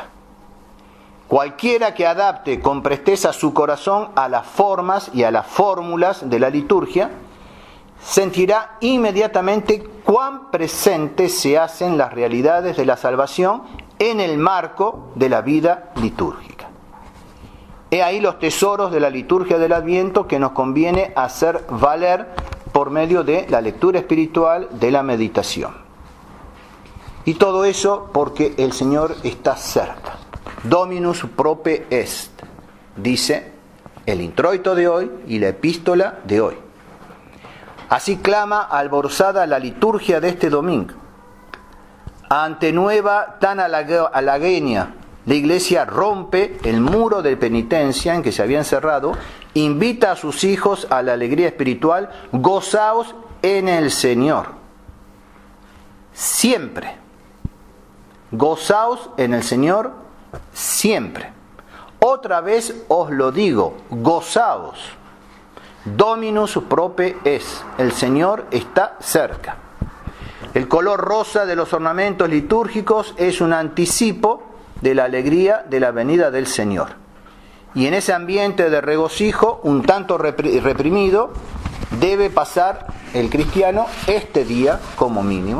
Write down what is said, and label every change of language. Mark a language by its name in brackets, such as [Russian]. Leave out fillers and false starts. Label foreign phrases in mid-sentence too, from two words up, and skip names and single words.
[Spanish] Cualquiera que adapte con presteza su corazón a las formas y a las fórmulas de la liturgia, sentirá inmediatamente cuán presentes se hacen las realidades de la salvación en el marco de la vida litúrgica. He ahí los tesoros de la liturgia del Adviento que nos conviene hacer valer por medio de la lectura espiritual, de la meditación. Y todo eso porque el Señor está cerca. [Latin] Dominus prope est, [Spanish] dice el introito de hoy y la epístola de hoy. Así clama alborzada la liturgia de este domingo. Ante nueva tan halagueña, la Iglesia rompe el muro de penitencia en que se había encerrado, invita a sus hijos a la alegría espiritual: gozaos en el Señor. Siempre. Gozaos en el Señor siempre. Otra vez os lo digo, gozaos. [Latin] Dominus prope est, [Spanish] el Señor está cerca. El color rosa de los ornamentos litúrgicos es un anticipo de la alegría de la venida del Señor. Y en ese ambiente de regocijo, un tanto reprimido, debe pasar el cristiano este día como mínimo.